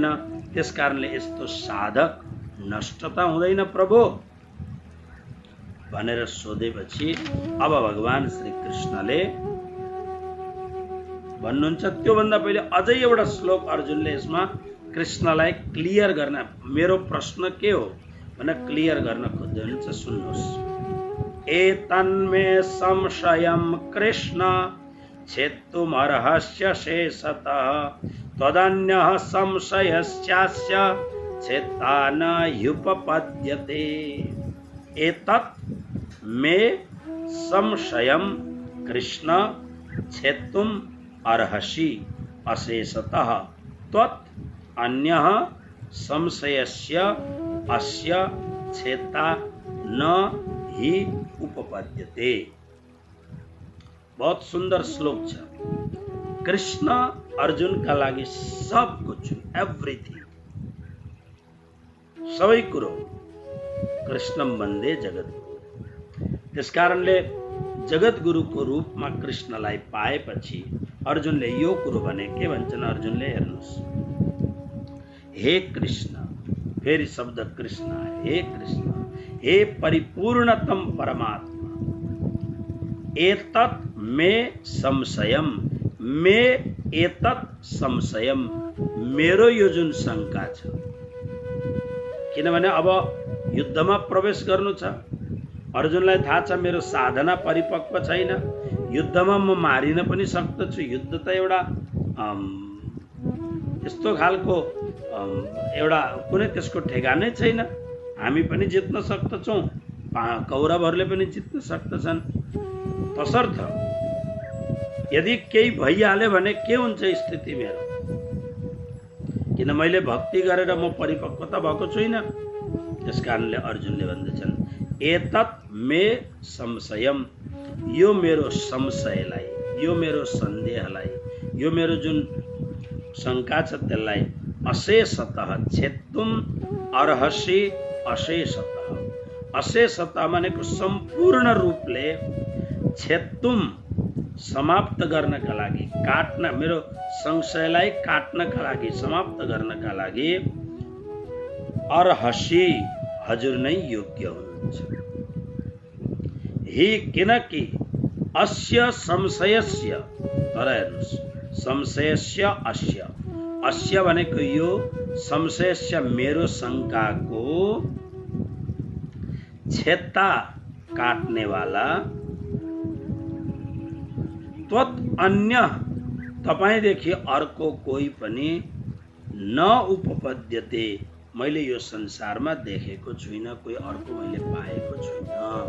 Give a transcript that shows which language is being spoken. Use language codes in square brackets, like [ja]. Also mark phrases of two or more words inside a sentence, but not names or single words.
[ne] त्यसकारणले यस्तो साधक नष्टता हुँदैन प्रभु भनेर सोधेपछि अब भगवान श्री कृष्णले भन्नुहुन्छ। त्योभन्दा पहिले अझै एउटा श्लोक अर्जुनले यसमा कृष्णलाई क्लियर गर्न, मेरो प्रश्न के हो भनेर क्लियर गर्न खोज्दै हुनुहुन्छ। सुन्नुहोस्। [sa] एतन्मे संशयं कृष्ण छेत्तुमर्हस्य शेषतः तदन्यः संशयश्चास्य छेत्ता न ह्युपपद्यते। एतत् मे संशयं कृष्ण छेत्तुम अर्हसि अशेषतः त्वत् अन्यः संशयस्य अस्य छेत्ता न हि उपपद्यते। [hi] बहुत सुंदर [ne] श्लोक छ। कृष्ण अर्जुन का लागि [hi] सब कुछ, [ne] एभ्रिथिङ, सबै कुरो [sa] कृष्णम वन्दे जगद्गुरु। [ne] त्यसकारणले जगद्गुरुको रूपमा कृष्णलाई पाएपछि अर्जुनले यो कुरो भने के भन्छन् अर्जुनले, हेर्नुहोस्। हे कृष्ण, फेरि शब्द कृष्ण, हे कृष्ण, हे परिपूर्णतम परमात्मा, [sa] एतत् मे संशयम, मे एतत् संशयम, [ne] मेरो यो जुन शंका छ, किनभने अब युद्धमा प्रवेश गर्नु छ। अर्जुनलाई थाहा छ मेरो साधना परिपक्व छैन, युद्धमा म मारिन पनि सक्दछु। युद्ध त एउटा यस्तो खालको एउटा कुनै त्यसको ठेगानै छैन। हामी पनि जित्न सक्दछौँ, कौरवहरूले पनि जित्न सक्दछन्। तसर्थ यदि केही भइहाल्यो भने के हुन्छ स्थिति मेरो, किन मैले भक्ति गरेर म परिपक्वता भएको छुइनँ। त्यसकारणले अर्जुनले भन्दछन् [sa] एतत् मे संशयम, [ne] यो मेरो संशयलाई, यो मेरो सन्देहलाई, यो मेरो जुन शंका छ त्यसलाई [sa] अशेषतः छेत्तुम अर्हसि अशेषतः। [ne] अशेषतः भनेको सम्पूर्ण रूपले छेत्तुम समाप्त गर्नका लागि, काट्न, मेरो संशयलाई काट्नका लागि, समाप्त गर्नका लागि अर्हसि, हजुर नै योग्य हुनुहुन्छ। [sa] हि किनकि अस्य संशयस्य, [ne] तर हेर्नुहोस्, [sa] संशयस्य अस्य, [ne] अस्य भनेको यो संशयस्य मेरो शंकाको, छेत्ता काट्नेवाला, [sa] त्वत् अन्य [ne] तपाईदेखि अर्को कोही पनि [sa] न उपपद्यते, [ne] मैले यो संसारमा देखेको छुइनँ, कोही अर्को मैले पाएको छुइनँ।